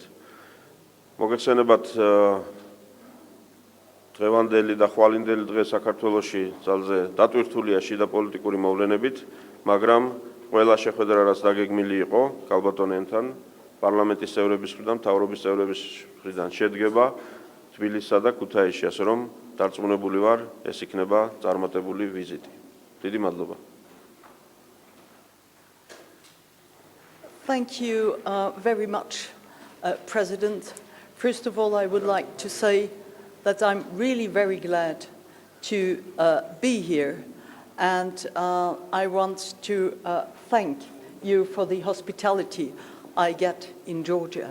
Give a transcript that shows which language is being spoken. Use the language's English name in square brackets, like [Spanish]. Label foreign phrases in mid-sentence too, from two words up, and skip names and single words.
[Georgian] მოგეხსენებათ, დღევანდელი და ხვალინდელი დღე საქართველოში ძალზე დატვირთულია შიდა პოლიტიკური მოვლენებით, მაგრამ ყველა შეხვედრა, რაც დაგეგმილი იყო კალბატონიანთან, პარლამენტის წევრების მხრიდან, მთავრობის წევრების მხრიდან შედგება თბილისსა და ქუთაისში, ასე რომ დარწმუნებული ვარ, ეს იქნება წარმატებული ვიზიტი. დიდი მადლობა. [English] Thank you very much, President. First of all, I would like to say that I'm really very glad to be here, and I want to thank you for the hospitality I get in Georgia.